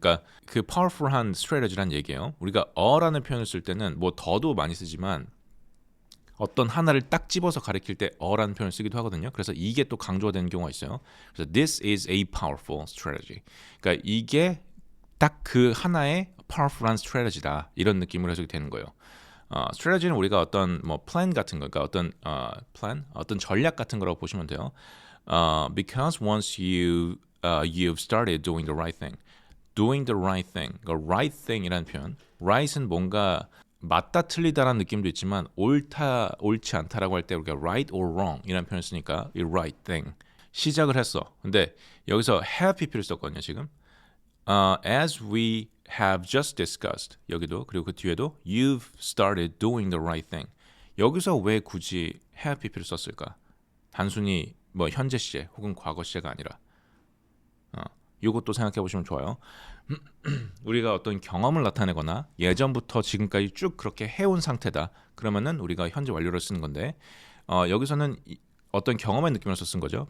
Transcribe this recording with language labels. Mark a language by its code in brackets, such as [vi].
[ko] 그러니까 그 powerful한 strategy란 얘기예요. 우리가 어라는 표현을 쓸 때는 뭐 더도 많이 쓰지만 어떤 하나를 딱 집어서 가리킬 때 어라는 표현을 쓰기도 하거든요. 그래서 이게 또 강조가 되는 경우가 있어요. 그래서 [en] this is a powerful strategy. [ko] 그러니까 이게 딱 그 하나의 powerful한 strategy다. 이런 느낌으로 해석이 되는 거예요. strategy는 우리가 어떤 뭐 plan 같은 거, 그러니까 어떤 plan, 어떤 전략 같은 거라고 보시면 돼요. [en] Because once you've started doing the right thing, [ko] doing the right thing, 그러니까 right thing이라는 표현, right은 뭔가 맞다 틀리다라는 느낌도 있지만 옳지 않다라고 할 때 우리가 [en] right or wrong [ko] 이라는 표현을 쓰니까 이 right thing 시작을 했어. 근데 여기서 have pp를 썼거든요 지금. [en] As we have just discussed [ko] 여기도 그리고 그 뒤에도 [en] you've started doing the right thing. [ko] 여기서 왜 굳이 have pp를 썼을까? 단순히 뭐 현재 시제 혹은 과거 시제가 아니라 이것도 생각해 보시면 좋아요. 우리가 어떤 경험을 나타내거나 예전부터 지금까지 쭉 그렇게 해온 상태다. 그러면은 우리가 현재 완료를 쓰는 건데 여기서는 어떤 경험의 느낌으로서 쓴 거죠.